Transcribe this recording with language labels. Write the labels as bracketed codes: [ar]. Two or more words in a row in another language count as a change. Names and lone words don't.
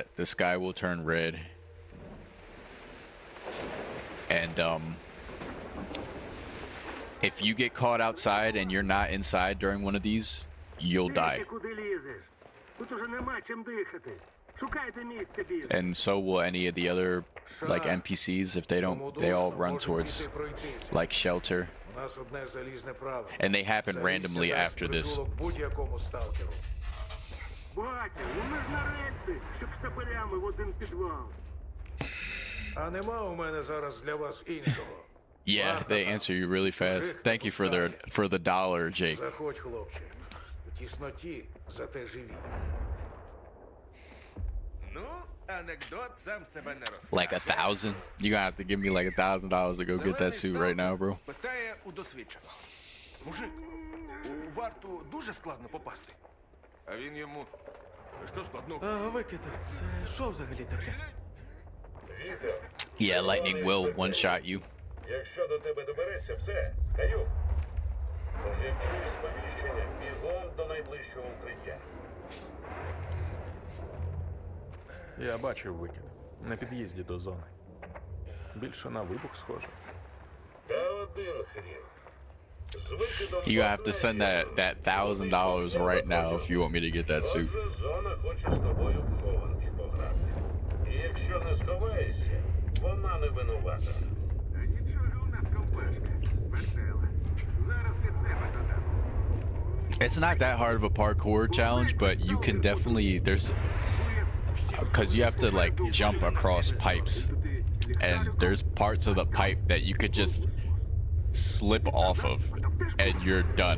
[en] The sky will turn red, and if you get caught outside and you're not inside during one of these, you'll die. And so will any of the other like NPCs if they don't. They all run towards like shelter, [uk] У нас одне залізне правило. [en] and they happen [uk] Zalissya [en] randomly [uk] дасть [en] after this. [uk] притулок будь-якому сталкеру. Батя, ми ж на рельси, щоб штабелями в один підвал. А нема у мене зараз для вас іншого. [en] Yeah, they answer you really fast. Thank you for the $1, Jake. [uk] Заходь, хлопче. У тісноті, зате живі. Ну, анекдот сам себе не розкаже. [en] Like 1,000? You're gonna have to give me like $1,000 to go get that suit right now, bro. [uk] Питає у досвідченого. Мужик, у варту дуже складно попасти. А він йому... Що складно? Викид, це що взагалі таке? [en] Yeah, lightning will one-shot you. [uk] Якщо до тебе добереться, все, каю. Тож як чуєш сповіщення, бігом до найближчого укриття. Я бачив викид. На під'їзді до зони. Більше на вибух схоже. Та один хрін. З викидом [en] You have to send that $1,000 right now if you want me to get that suit. [uk] Отже, зона хоче з тобою в хованки пограти. І якщо не сховаєшся, вона не винувата. А нічого у нас ковбашка. Весела. Зараз від себе додам. [en] It's not that hard of a parkour challenge, but you can definitely because you have to like jump across pipes, and there's parts of the pipe that you could just slip off of, and you're done.